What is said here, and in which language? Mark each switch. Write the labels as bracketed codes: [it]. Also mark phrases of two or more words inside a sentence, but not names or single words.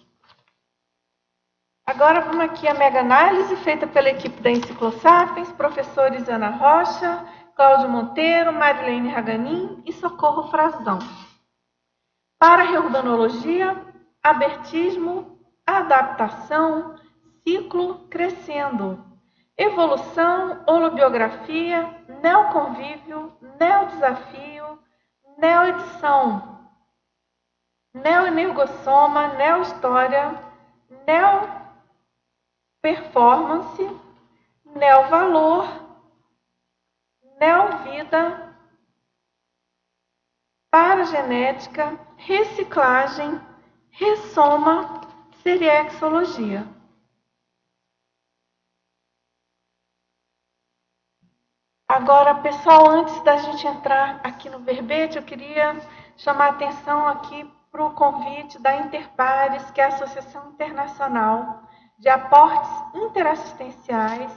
[pt] Agora vamos aqui à mega-análise feita pela equipe da Enciclosapiens, professores Ana Rocha, Cláudio Monteiro, Marilene Raganin e Socorro Frazão. Para reurbanologia, abertismo, adaptação, ciclo crescendo, evolução, holobiografia, neoconvívio, neodesafio, neoedição, neoenergossoma, neohistória, neoperformance, neovalor, neovida, paragenética, reciclagem, ressoma, seriexologia. Agora, pessoal, antes da gente entrar aqui no verbete, eu queria chamar a atenção aqui para o convite da Interpares, que é a Associação Internacional de Aportes Interassistenciais.